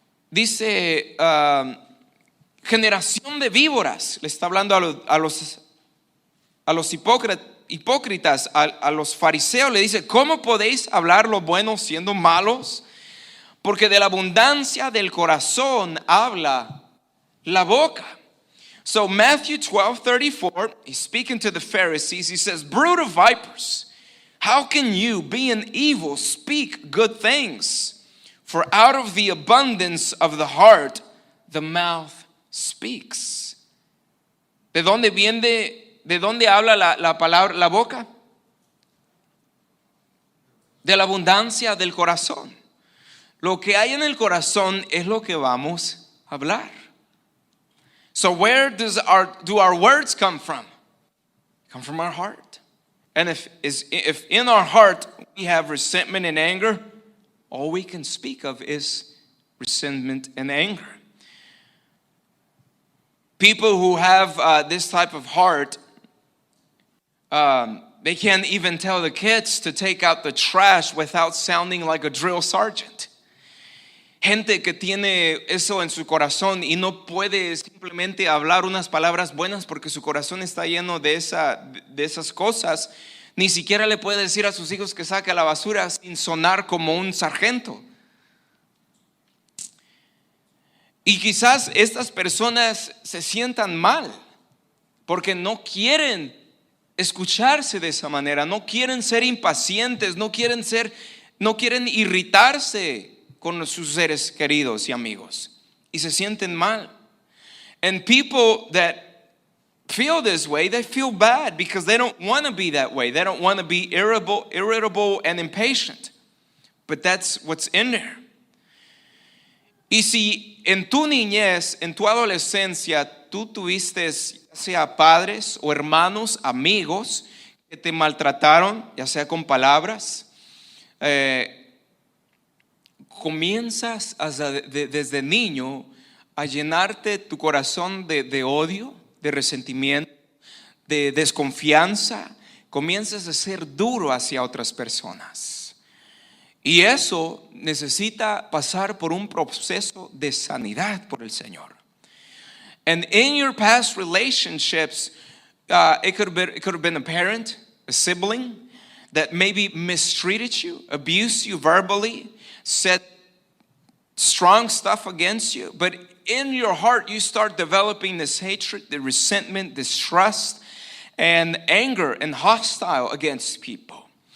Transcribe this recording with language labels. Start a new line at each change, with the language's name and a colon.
Spanish: Dice, generación de víboras. Le está hablando a los hipócritas, a los fariseos. Le dice, ¿cómo podéis hablar lo bueno siendo malos? Porque de la abundancia del corazón habla la boca.
English: So Matthew 12:34, he's speaking to the Pharisees. He says, brood of vipers, How can you, being evil, speak good things? For out of the abundance of the heart, the mouth speaks.
Spanish: ¿De dónde viene, de dónde habla la palabra, la boca? De la abundancia del corazón. Lo que hay en el corazón es lo que vamos a hablar.
English: So where do our words come from? Come from our heart. And if in our heart we have resentment and anger, all we can speak of is resentment and anger. People who have this type of heart, they can't even tell the kids to take out the trash without sounding like a drill sergeant.
Spanish: Gente que tiene eso en su corazón y no puede simplemente hablar unas palabras buenas porque su corazón está lleno de esas cosas. Ni siquiera le puede decir a sus hijos que saque la basura sin sonar como un sargento. Y quizás estas personas se sientan mal porque no quieren escucharse de esa manera, no quieren ser impacientes, no quieren irritarse con sus seres queridos y amigos, y se sienten mal.
English: And people that feel this way, they feel bad because they don't want to be that way. They don't want to be irritable and impatient. But that's what's in there.
Spanish: Y si en tu niñez, en tu adolescencia, tú tuviste sea padres o hermanos, amigos que te maltrataron, ya sea con palabras, comienzas desde niño a llenarte tu corazón de odio, de resentimiento, de desconfianza. Comienzas a ser duro hacia otras personas. Y eso necesita pasar por un proceso de sanidad por el Señor.
English: And in your past relationships, it could have been a parent, a sibling that maybe mistreated you, abused you verbally, said strong stuff against you, but in your heart you start developing this hatred, the resentment, distrust, and anger and hostile against people.